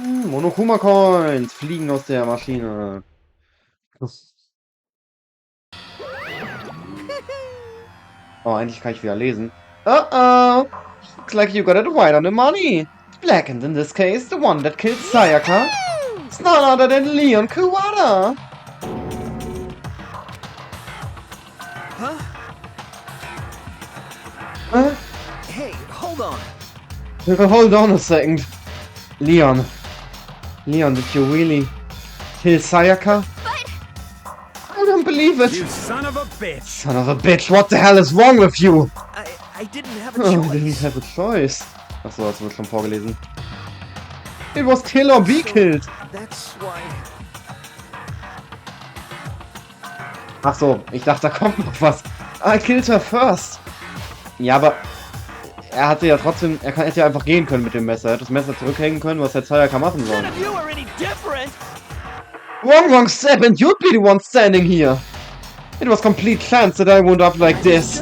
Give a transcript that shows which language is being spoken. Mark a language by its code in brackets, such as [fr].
[de] Monokuma Coins fliegen aus der Maschine. Oh, endlich kann ich wieder lesen. Oh. [en] Looks like you got it right on the money. Black, and in this case, the one that killed Sayaka. It's none other than Leon Kuwata. Huh? Hey, hold on. Hold on a second. Leon, did you really kill Sayaka? I don't believe it. You son of a bitch. Son of a bitch, what the hell is wrong with you? I didn't have a Oh, choice. I didn't have a choice. [de] Achso, das wird schon vorgelesen. [en] It was kill or be killed. That's why. [de] Ach so, ich dachte, da kommt noch was. [en] I killed her first. [de] Ja, aber er hatte ja trotzdem, hätte ja einfach gehen können mit dem Messer. Er hätte das Messer zurückhängen können, was der Sayaka machen soll. [en] None of you are any different. Wrong step, and you'd be the one standing here. It was complete chance that I wound up like this.